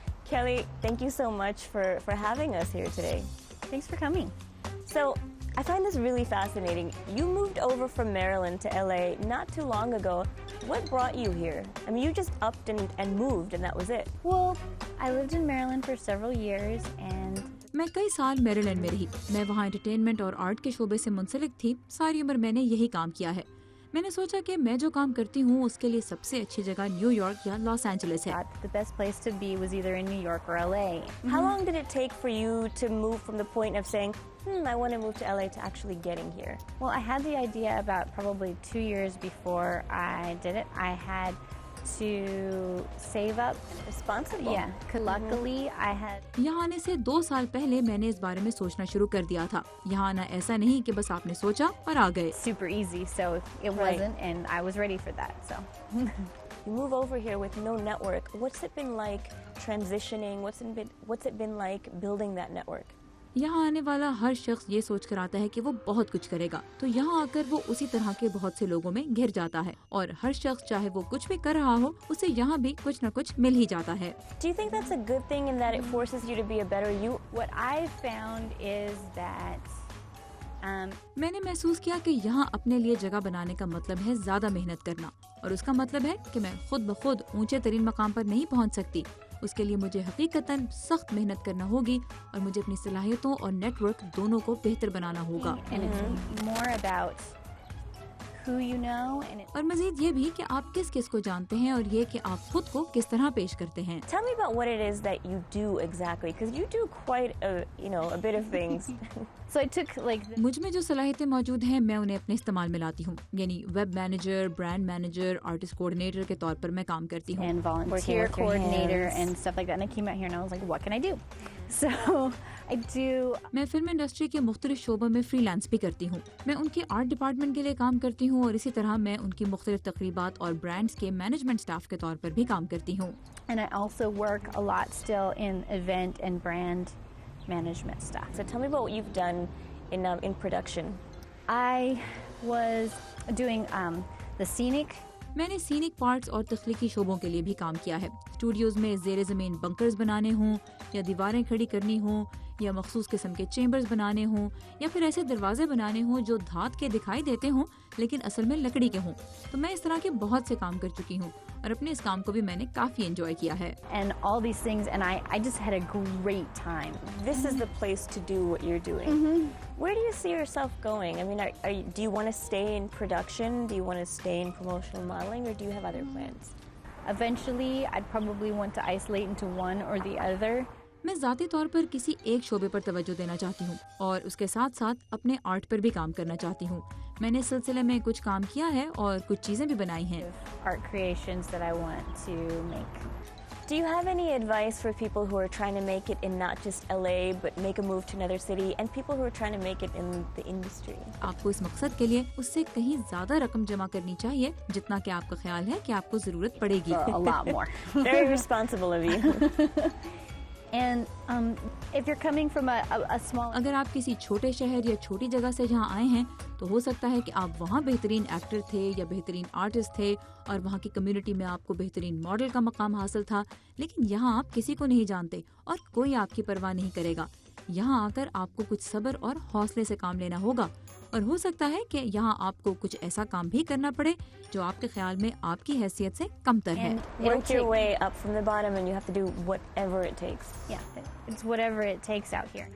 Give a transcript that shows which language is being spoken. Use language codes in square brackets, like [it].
[en] Kelly, thank you so much for having us here today. Thanks for coming. So, I find this really fascinating. You moved over from Maryland to LA not too long ago. What brought you here? I mean, you just upped and moved, and that was it. Well, I lived in Maryland for several years, and [hi] मैं कई साल Maryland में रही। मैं वहाँ entertainment और art के शोबे से मुंसलिक थी। सारी उम्र मैंने यही काम किया है। मैंने सोचा कि मैं जो काम करती हूँ उसके लिए सबसे अच्छी जगह न्यूयॉर्क या लॉस एंजलिस है। [en] the best place to be was either in New York or LA. How long did it take for you to move from the point of saying, I want to move to LA to actually getting here? Well, I had the idea about probably 2 years before I did it. I had to save up. Responsible. Yeah, 'cause luckily I had. [hi] यहाँ आने से 2 साल पहले मैंने इस बारे में सोचना शुरू कर दिया था। यहाँ आना ऐसा नहीं कि बस आपने सोचा और आ गए। [en] Super easy, so it wasn't, and I was ready for that. So. You move over here with no network. What's it been like transitioning? What's it been like building that network? [hi] यहाँ आने वाला हर शख्स ये सोच कर आता है कि वो बहुत कुछ करेगा, तो यहाँ आकर वो उसी तरह के बहुत से लोगों में घिर जाता है और हर शख्स चाहे वो कुछ भी कर रहा हो उसे यहाँ भी कुछ न कुछ मिल ही जाता है। [en] Do you think that's a good thing in that it forces you to be a better you? What I found is that [hi] मैंने महसूस किया कि यहाँ अपने लिए जगह बनाने का मतलब है ज्यादा मेहनत करना, और उसका मतलब है कि मैं खुद ब खुद ऊंचे तरीन मकाम पर नहीं पहुँच सकती। उसके लिए मुझे हकीकतन सख्त मेहनत करना होगी और मुझे अपनी सलाहियतों और नेटवर्क दोनों को बेहतर बनाना होगा। [en] and it's more about who you know, and it, [hi] और मजीद ये भी कि आप किस किस को जानते हैं और ये कि आप खुद को किस तरह पेश करते हैं। [en] Tell me about what it is that you do exactly, because you do quite a bit of things. so I took like the, [hi] मुझ में जो सलाहियतें मौजूद हैं मैं उन्हें अपने इस्तेमाल में लाती हूँ। यानी web manager, brand manager, artist coordinator के तौर पर मैं काम करती हूँ। [en] and volunteer Working with your coordinator hands. and stuff like that. And I came out here and I was like, what can I do? So I do. [hi] मैं film industry के मुख्तलिफ शोबों में फ्रीलांस भी करती हूँ। मैं उनके आर्ट डिपार्टमेंट के लिए काम करती हूँ और इसी तरह मैं उनकी मुख्तलिफ तकरीबात और ब्रांड्स के मैनेजमेंट स्टाफ के तौर पर भी काम करती हूँ। [en] And I also work a lot still in event and brand management stuff. So tell me about what you've done in production. I was doing the scenic. [hi] मैंने सीनिक पार्ट्स और तख्लीकी शोबों के लिए भी काम किया है। स्टूडियोज में ज़ेरे ज़मीन बंकर्स बनाने हों या दीवारें खड़ी करनी हों या मखसूस किस्म के चेम्बर्स बनाने हों या फिर ऐसे दरवाजे बनाने हों जो धात के दिखाई देते हों लेकिन असल में लकड़ी के हों। तो मैं इस तरह के बहुत से काम कर चुकी हूँ और अपने इस काम को भी मैंने काफ़ी एंजॉय किया है। [en] And all these things, and I just had a great time. This is the place to do what you're doing. Where do you see yourself going? I mean, do you want to stay in production? Do you want to stay in promotional modeling, or do you have other plans? Eventually, I'd probably want to isolate into one or the other. [hi] मैं ज़ाती तौर पर किसी एक शोबे पर तवज्जो देना चाहती हूँ और उसके साथ साथ अपने आर्ट पर भी काम करना चाहती हूँ। मैंने इस सिलसिले में कुछ काम किया है और कुछ चीज़ें भी बनाई हैं। [en] Art creations that I want to make. Do you have any advice for people who are trying to make it in not just LA, but make a move to another city, and people who are trying to make it in the industry? [hi] आपको इस मकसद के लिए उससे कहीं ज्यादा रकम जमा करनी चाहिए जितना कि आपका ख्याल है कि आपको जरूरत पड़ेगी। [en] A lot more. Very responsible of you. And if you're coming from a small, [hi] अगर आप किसी छोटे शहर या छोटी जगह से जहाँ आए हैं तो हो सकता है कि आप वहाँ बेहतरीन एक्टर थे या बेहतरीन आर्टिस्ट थे और वहाँ की कम्युनिटी में आपको बेहतरीन मॉडल का मकाम हासिल था, लेकिन यहाँ आप किसी को नहीं जानते और कोई आपकी परवाह नहीं करेगा। यहाँ आकर आपको कुछ सब्र और हौसले से काम लेना होगा और हो सकता है कि यहाँ आपको कुछ ऐसा काम भी करना पड़े जो आपके ख्याल में आपकी हैसियत से कमतर है। [en] and it'll Work your take- way up from the bottom, and you have to do whatever it takes. Yeah, it's whatever it takes out here.